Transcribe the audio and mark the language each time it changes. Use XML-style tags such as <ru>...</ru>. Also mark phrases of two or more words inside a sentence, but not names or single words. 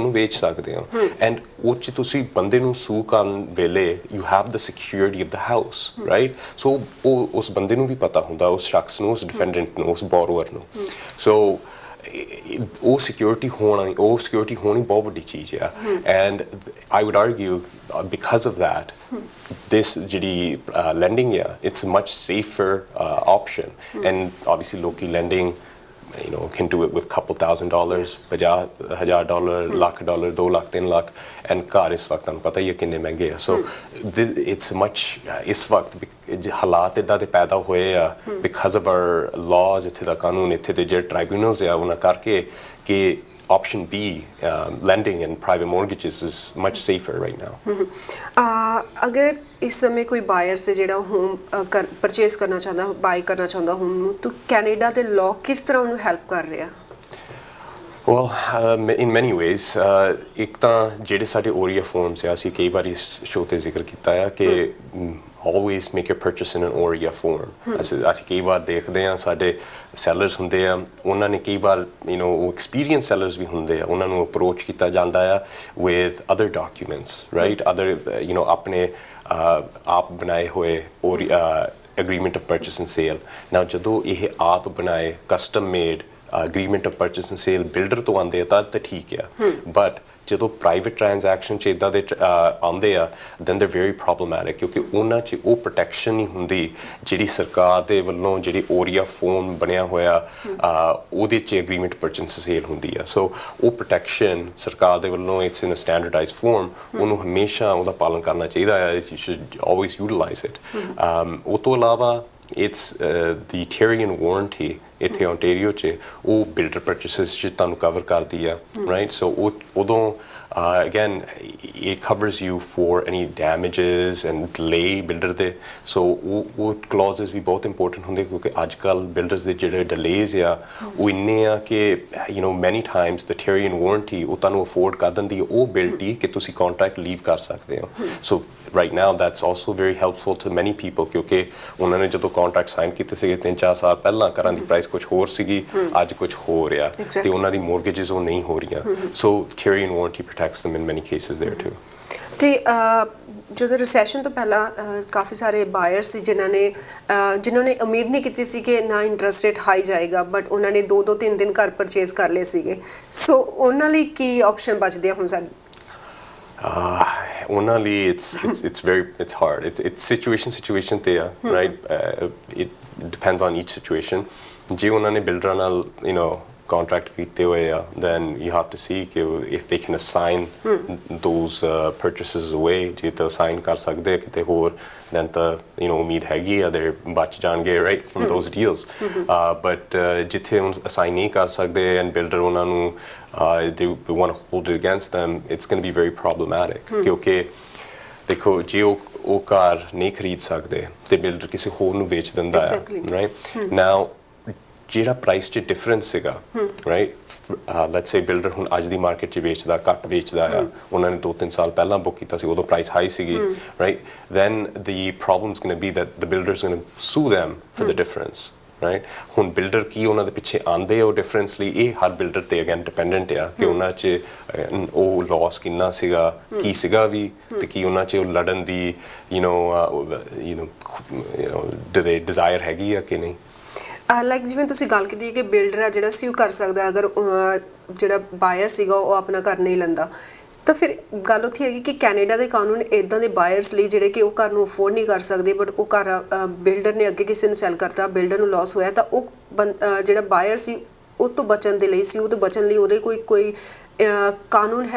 <pa>ਉਹਨੂੰ ਵੇਚ ਸਕਦੇ ਹੋ ਐਂਡ ਉਹ 'ਚ ਤੁਸੀਂ ਬੰਦੇ ਨੂੰ ਸੂ ਕਰਨ ਵੇਲੇ</pa> <en>you have the security of the house, right?</en> <pa>ਸੋ ਉਹ ਉਸ ਬੰਦੇ ਨੂੰ ਵੀ ਪਤਾ ਹੁੰਦਾ, ਉਸ ਸ਼ਖਸ ਨੂੰ, ਉਸ ਡਿਫੈਂਡੈਂਟ ਨੂੰ, ਉਸ ਬੋਰੋਵਰ ਨੂੰ। ਸੋ ਉਹ ਸਿਕਿਉਰਿਟੀ ਹੋਣੀ ਬਹੁਤ ਵੱਡੀ ਚੀਜ਼ ਆ।</pa> <en>and I would argue because of that this ਜਿਹੜੀ lending it's a much safer option and obviously local lending can do it with couple $1,000, $50,000, $1,00,000, $2 ਲੱਖ, $3 ਲੱਖ, and</en> <pa>ਘਰ ਇਸ ਵਕਤ ਤੁਹਾਨੂੰ ਪਤਾ ਹੀ ਹੈ ਕਿੰਨੇ ਮਹਿੰਗੇ ਆ। ਸੋ</pa> <en>it's much</en> <pa>ਇਸ ਵਕਤ ਹਾਲਾਤ ਇੱਦਾਂ ਦੇ ਪੈਦਾ ਹੋਏ ਆ</pa> <en>because of our laws,</en> <pa>ਇੱਥੇ ਦਾ ਕਾਨੂੰਨ, ਇੱਥੇ ਦੇ ਜਿਹੜੇ ਟ੍ਰਾਈਬਿਊਨਲਸ ਆ ਉਹਨਾਂ ਕਰਕੇ ਕਿ</pa> <en>option B, lending and private mortgages is much safer right now.</en> <pa>ਅਗਰ ਇਸ ਸਮੇਂ ਕੋਈ</pa> <en>buyer say</en> <pa>ਜਿਹੜਾ</pa> <en>home purchase</en> <pa>ਕਰਨਾ ਚਾਹੁੰਦਾ, ਬਾਈ ਕਰਨਾ ਚਾਹੁੰਦਾ ਹੋਮ ਨੂੰ, ਤਾਂ ਕੈਨੇਡਾ ਦੇ ਲਾਅ ਕਿਸ ਤਰ੍ਹਾਂ ਉਹਨੂੰ ਹੈਲਪ ਕਰ ਰਿਹਾ?</pa> <en>Well, in many ways,</en> <pa>ਇੱਕ ਤਾਂ ਜਿਹੜੇ ਸਾਡੇ OREA forms ਆ, ਅਸੀਂ ਕਈ ਵਾਰੀ ਸ਼ੋਅ ਤੇ ਜ਼ਿਕਰ ਕੀਤਾ ਆ ਕਿ</pa> <en>always make your purchase in an OREA form.</en> <pa>ਅਸੀਂ ਕਈ ਵਾਰ ਦੇਖਦੇ ਹਾਂ ਸਾਡੇ ਸੈਲਰਸ ਹੁੰਦੇ ਆ, ਉਹਨਾਂ ਨੇ ਕਈ ਵਾਰ ਉਹ</pa> <en>experience sellers</en> <pa>ਵੀ ਹੁੰਦੇ ਆ, ਉਹਨਾਂ ਨੂੰ ਅਪਰੋਚ ਕੀਤਾ ਜਾਂਦਾ ਆ</pa> <en>with other documents, right? other</en> <pa>ਆਪਣੇ ਆਪ ਬਣਾਏ ਹੋਏ</pa> <en>agreement of purchase and sale.</en> <pa>Now ਜਦੋਂ ਇਹ ਆਪ ਬਣਾਏ</pa> <en>custom made agreement of purchase and sale</en> <pa>ਬਿਲਡਰ ਤੋਂ ਆਉਂਦੇ ਆ ਤਾਂ ਠੀਕ ਆ, ਬਟ ਜਦੋਂ</pa> <en>private transaction</en> <pa>'ਚ ਇੱਦਾਂ ਦੇ ਆਉਂਦੇ ਆ</pa> <en>then they're very problematic,</en> <pa>ਕਿਉਂਕਿ ਉਹਨਾਂ 'ਚ ਉਹ ਪ੍ਰੋਟੈਕਸ਼ਨ ਨਹੀਂ ਹੁੰਦੀ ਜਿਹੜੀ ਸਰਕਾਰ ਦੇ ਵੱਲੋਂ ਜਿਹੜੀ OREA ਫੋਰਮ ਬਣਿਆ ਹੋਇਆ ਉਹਦੇ 'ਚ</pa> <en>agreement purchase sale</en> <pa>ਹੁੰਦੀ ਆ। ਸੋ ਉਹ ਪ੍ਰੋਟੈਕਸ਼ਨ ਸਰਕਾਰ ਦੇ ਵੱਲੋਂ</pa> <en>it's in a standardized form,</en> <pa>ਉਹਨੂੰ ਹਮੇਸ਼ਾ ਉਹਦਾ ਪਾਲਣ ਕਰਨਾ ਚਾਹੀਦਾ ਹੈ।</pa> <en>you should always utilize it.</en> <pa>ਉਹ ਤੋਂ ਇਲਾਵਾ</pa> <en>it's the Tyrian warranty</en> <pa>ਇੱਥੇ ਓਨਟਾਰੀਓ 'ਚ ਉਹ</pa> <en>builder purchases</en> <pa>'ਚ ਤੁਹਾਨੂੰ ਕਵਰ ਕਰਦੀ ਆ, ਰਾਈਟ? ਸੋ ਉਦੋਂ</pa> <en>again it covers you for any damages and delay builder ਦੇ।</en> <pa>ਸੋ ਉਹ clauses ਵੀ ਬਹੁਤ ਇੰਪੋਰਟੈਂਟ ਹੁੰਦੇ ਕਿਉਂਕਿ ਅੱਜ ਕੱਲ੍ਹ ਬਿਲਡਰਸ ਦੇ ਜਿਹੜੇ delays ਆ ਉਹ ਇੰਨੇ ਆ ਕਿ</pa> <en>many times the Tyrian warranty</en> <pa>ਉਹ ਤੁਹਾਨੂੰ ਅਫੋਰਡ ਕਰ ਦਿੰਦੀ ਉਹ ਬਿਲਟੀ ਕਿ ਤੁਸੀਂ contract ਲੀਵ ਕਰ ਸਕਦੇ ਹੋ। ਸੋ</pa> <en>right now that's also very helpful to many people</en> <pa>ਕਿਉਂਕਿ ਉਹਨਾਂ ਨੇ ਜਦੋਂ</pa> <en>contract sign</en> <pa>ਕੀਤੇ ਸੀਗੇ 3-4 ਸਾਲ ਪਹਿਲਾਂ ਘਰਾਂ ਦੀ ਪ੍ਰਾਈਸ ਕੁਝ ਹੋਰ ਸੀਗੀ, ਅੱਜ ਕੁਝ ਹੋ ਰਿਹਾ ਤੇ ਉਹਨਾਂ ਦੀ mortgages ਉਹ ਨਹੀਂ ਹੋ ਰਹੀਆਂ।</pa> <en>So Tyrian warranty protects them in many cases there too.</en> <pa>ਤੇ ਜਦੋਂ ਰਿਸੈਸ਼ਨ ਤੋਂ ਪਹਿਲਾਂ ਕਾਫੀ ਸਾਰੇ ਬਾਇਰ ਸੀ ਜਿਨ੍ਹਾਂ ਨੇ ਉਮੀਦ ਨਹੀਂ ਕੀਤੀ ਸੀ ਕਿ ਨਾ</pa> <en>interest rate high</en> <pa>ਜਾਏਗਾ, ਬਟ ਉਹਨਾਂ ਨੇ 2-2 3 ਘਰ ਪਰਚੇਸ ਕਰ ਲਏ ਸੀਗੇ। ਸੋ ਉਹਨਾਂ ਲਈ ਕੀ ਆਪਸ਼ਨ ਬਚਦੇ ਆ ਹੁਣ ਸਾਡੇ? ਉਹਨਾਂ ਲਈ</pa> <en>it's hard. It's situation</en> <pa>ਤੇ ਆ,</pa> <en>right? It depends on each situation.</en> <pa>ਜੇ ਉਹਨਾਂ ਨੇ ਬਿਲਡਰਾਂ ਨਾਲ contract ਕੀਤੇ ਹੋਏ ਆ,</pa> <en>then you have to see ਕਿ if they can assign those purchases away,</en> <pa>ਜੇ ਤਾਂ assign ਕਰ ਸਕਦੇ ਕਿਤੇ ਹੋਰ, then ਤਾਂ ਉਮੀਦ ਹੈਗੀ ਆ they ਬਚ ਜਾਣਗੇ,</pa> <en>right, from those deals. But</en> <pa>ਜਿੱਥੇ assign ਨਹੀਂ ਕਰ ਸਕਦੇ</pa> <en>and builder</en> <pa>ਉਹਨਾਂ ਨੂੰ</pa> <en>they want to hold it against them, it's going to be very problematic.</en> <pa>ਕਿਉਂਕਿ ਦੇਖੋ ਜੇ ਉਹ ਕਾਰ ਨਹੀਂ ਖਰੀਦ ਸਕਦੇ ਤੇ ਬਿਲਡਰ ਕਿਸੇ ਹੋਰ ਨੂੰ ਵੇਚ ਦਿੰਦਾ ਆ,</pa> <en>right?</en> <pa>Now ਜਿਹੜਾ ਪ੍ਰਾਈਸ 'ਚ ਡਿਫਰੈਂਸ ਸੀਗਾ, ਰਾਈਟ,</pa> <en>let's say</en> <pa>ਬਿਲਡਰ ਹੁਣ ਅੱਜ ਦੀ ਮਾਰਕੀਟ 'ਚ ਵੇਚਦਾ, ਘੱਟ ਵੇਚਦਾ ਆ, ਉਹਨਾਂ ਨੇ 2-3 ਸਾਲ ਪਹਿਲਾਂ ਬੁੱਕ ਕੀਤਾ ਸੀ, ਉਦੋਂ ਪ੍ਰਾਈਸ ਹਾਈ ਸੀਗੀ, ਰਾਈਟ,</pa> <en>then the problem is going to be that the builder is going to sue them for the difference, ਰਾਈਟ?</en> <pa>ਹੁਣ ਬਿਲਡਰ ਕੀ ਉਹਨਾਂ ਦੇ ਪਿੱਛੇ ਆਉਂਦੇ ਉਹ ਡਿਫਰੈਂਸ ਲਈ, ਇਹ ਹਰ ਬਿਲਡਰ ਤੇ ਅਗੇਨ ਡਿਪੈਂਡੈਂਟ ਆ ਕਿ ਉਹਨਾਂ 'ਚ ਉਹ ਲਾਸ ਕਿੰਨਾ ਸੀਗਾ, ਕੀ ਸੀਗਾ ਵੀ, ਤੇ ਕੀ ਉਹਨਾਂ 'ਚ ਉਹ ਲੜਨ ਦੀ</pa> <en>do they desire</en> <pa>ਹੈਗੀ ਆ ਕਿ ਨਹੀਂ। ਲਾਈਕ ਜਿਵੇਂ ਤੁਸੀਂ ਗੱਲ ਕੀਤੀ ਕਿ ਬਿਲਡਰ ਆ ਜਿਹੜਾ ਸੀ ਉਹ ਕਰ ਸਕਦਾ ਅਗਰ ਜਿਹੜਾ ਬਾਇਰ ਸੀਗਾ ਉਹ ਆਪਣਾ ਘਰ ਨਹੀਂ ਲੈਂਦਾ, ਤਾਂ ਫਿਰ ਗੱਲ ਉੱਥੇ ਹੈਗੀ ਕਿ ਕੈਨੇਡਾ ਦੇ ਕਾਨੂੰਨ ਇੱਦਾਂ ਦੇ ਬਾਇਰਸ ਲਈ ਜਿਹੜੇ ਕਿ ਉਹ ਘਰ ਨੂੰ ਅਫੋਰਡ ਨਹੀਂ ਕਰ ਸਕਦੇ, ਬਟ ਉਹ ਘਰ ਬਿਲਡਰ ਨੇ ਅੱਗੇ ਕਿਸੇ ਨੂੰ ਸੈਲ ਕਰਤਾ, ਬਿਲਡਰ ਨੂੰ ਲਾਸ ਹੋਇਆ, ਤਾਂ ਉਹ ਜਿਹੜਾ ਬਾਇਰ ਸੀ ਉਹ ਤੋਂ ਬਚਣ ਦੇ ਲਈ ਸੀ, ਉਹ ਤੋਂ ਬਚਣ ਲਈ ਉਹਦੇ ਕੋਈ ਕਾਨੂੰਨ ਹੈ?</pa>